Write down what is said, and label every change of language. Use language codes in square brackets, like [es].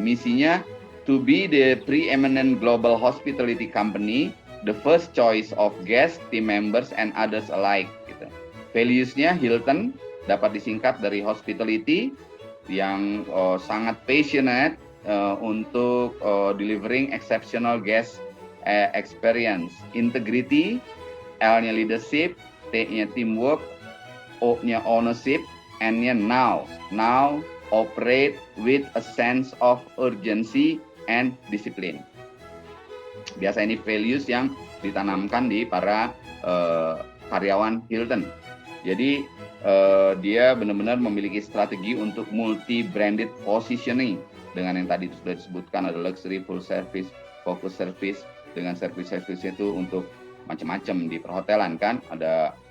[id] Misinya [en] to be the preeminent global hospitality company, the first choice of guests, team members, and others alike. [id] Gitu. Values-nya Hilton dapat disingkat dari hospitality, yang sangat passionate untuk [en] delivering exceptional guest experience. Integrity, L-nya leadership, T-nya teamwork, O-nya ownership, N-nya now operate with a sense of urgency and discipline. [id] Biasa ini values yang ditanamkan di para karyawan Hilton. Jadi dia benar-benar memiliki strategi untuk multi-branded positioning dengan yang tadi sudah disebutkan, ada luxury, full service, focus service, dengan service-service itu untuk macam-macam di perhotelan kan, ada